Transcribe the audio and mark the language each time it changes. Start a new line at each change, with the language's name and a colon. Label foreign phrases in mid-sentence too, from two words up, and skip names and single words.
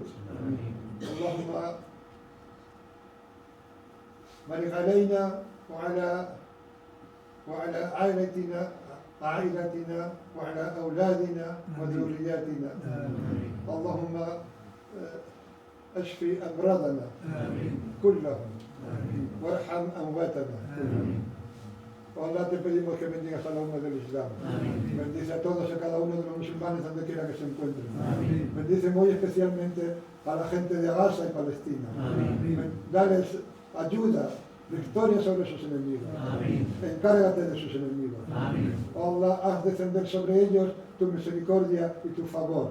Arabic: اللهم بارك علينا وعلى عائلتنا وعلى أولادنا وذرياتنا. اللهم اشفي أمراضنا كلهم وارحم أمواتنا كلهم.
Spanish: Allah, te pedimos que bendigas a la umma del Islam. Bendice a todos y a cada uno de los musulmanes donde quiera que se encuentren. Bendice muy especialmente a la gente de Gaza y Palestina. Dales ayuda, victoria sobre sus enemigos. Encárgate de sus enemigos. Allah, haz descender sobre ellos tu misericordia y tu favor.